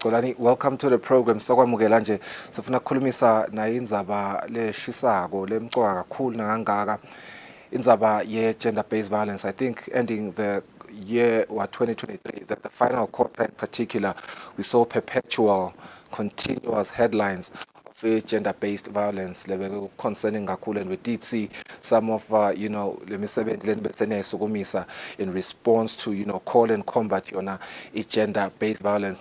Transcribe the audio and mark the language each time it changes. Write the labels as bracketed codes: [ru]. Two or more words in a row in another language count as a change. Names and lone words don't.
[en] Xolani, welcome to the program. [ss] Sakwamukela nje sifuna ukukhulumisa nayo indzaba leshisako lemcoka kakhulu nangangaka indzaba ye [en] gender based violence. I think ending the year 2023 that the final quarter in particular we saw perpetual continuous headlines gender-based violence concerning kakhulu, and we did see some of in response to call and combat gender-based violence.